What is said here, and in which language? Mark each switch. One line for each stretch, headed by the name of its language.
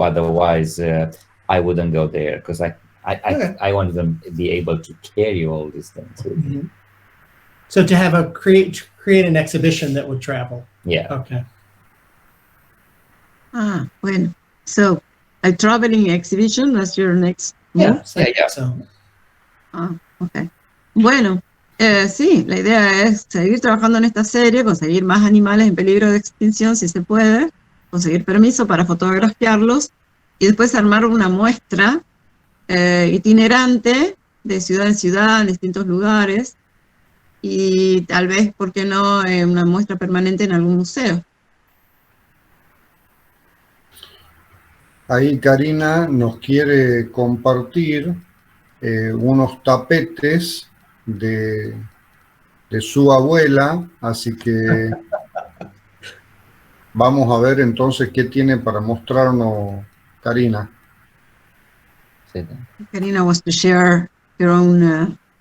English: Otherwise, I wouldn't go there, because I want them to be able to carry all these things with me. So to have create an exhibition that would travel. Yeah. Okay.
Spanish: Bueno.
English: So a traveling exhibition, that's your next move? Yeah. So. Okay.
Spanish: Bueno, sí, la idea es seguir trabajando en esta serie, conseguir más animales en peligro de extinción si se puede, conseguir permiso para fotografiarlos y después armar una muestra itinerante de ciudad en ciudad, en distintos lugares, y tal vez, ¿por qué no, una muestra permanente en algún museo? Ahí Karina nos quiere compartir unos tapetes de su abuela, así que vamos a ver entonces qué tiene para mostrarnos Karina.
English: Karina wants to share her own.